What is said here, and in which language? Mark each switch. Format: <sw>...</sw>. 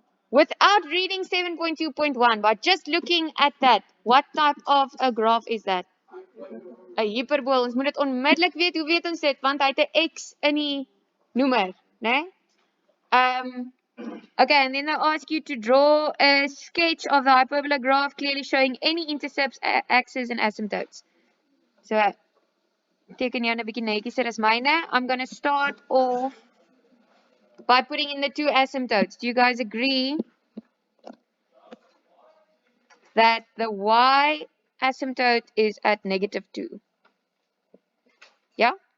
<en>Without reading 7.2.1, but just looking at that, what type of a graph is that?</en> <af>'n Hyperbool. Ons moet dit onmiddellik weet. Hoe weet ons dit? Want hy het 'n x in die noemer, né?</af> <en>Okay, and then they ask you to draw a sketch of the hyperbola graph clearly showing any intercepts, axes, and asymptotes.</en> <af>So, teken jou 'n bietjie netjieser as myne.</af> <en>I'm going to start off by putting in the two asymptotes. Do you guys agree that the y asymptote is at -2? Yeah?</en>